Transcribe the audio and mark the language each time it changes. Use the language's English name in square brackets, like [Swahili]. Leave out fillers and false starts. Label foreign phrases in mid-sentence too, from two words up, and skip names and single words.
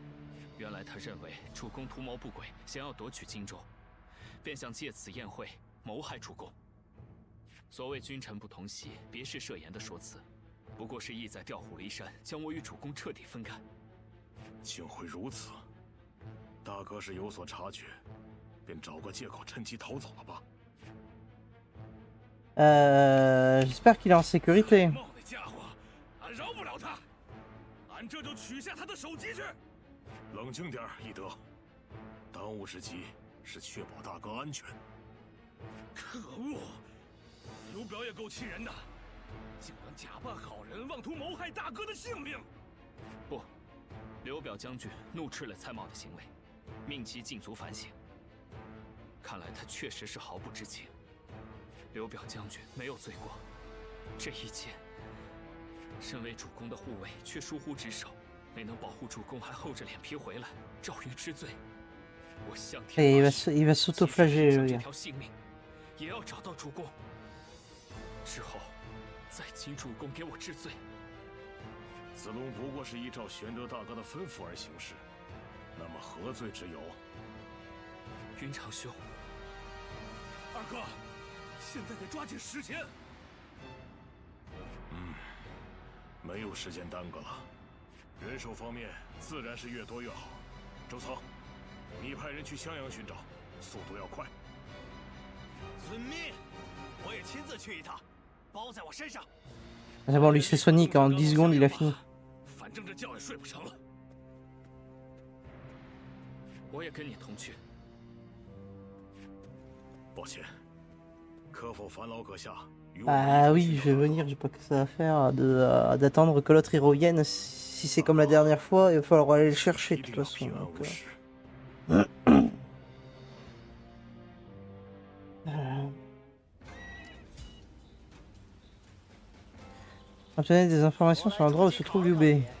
[Chinese] 原来他认为主公图谋不轨，想要夺取荆州，便想借此宴会谋害主公。所谓君臣不同席，别是设言的说辞，不过是意在调虎离山，将我与主公彻底分开。竟会如此，大哥是有所察觉，便找个借口趁机逃走了吧？ [French] J'espère qu'il est en sécurité. [Chinese] 那家伙，俺饶不了他，俺这就取下他的首级去。冷静点，翼德。当务之急是确保大哥安全。可恶！刘表也够气人的，竟然假扮好人，妄图谋害大哥的性命。不，刘表将军怒斥了蔡瑁的行为，命其禁足反省。看来他确实是毫不知情。 刘表将军没有罪过，这一切，身为主公的护卫却疏忽职守，没能保护主公，还厚着脸皮回来，找于知罪。我向天发誓， [French] il va s'auto-flageller. [Chinese] 这条性命也要找到主公，之后再请主公给我治罪。子龙不过是依照玄德大哥的吩咐而行事，那么何罪之有？云长兄，二哥。 现在得抓紧时间。没有时间耽搁了。人手方面自然是越多越好。周仓，你派人去襄阳寻找，速度要快。遵命，我也亲自去一趟，包在我身上。 [French] C'est bon, lui c'est Sonic, en 10 secondes il a fini. [Chinese] 反正这觉也睡不成了。我也跟你同去。抱歉。 [French] Ah oui, je vais venir, j'ai pas que ça à faire d'attendre que l'autre il revienne. Si c'est comme la dernière fois, il va falloir aller le chercher de toute façon. Donc, obtenez des informations sur l'endroit où se trouve Liu Bei.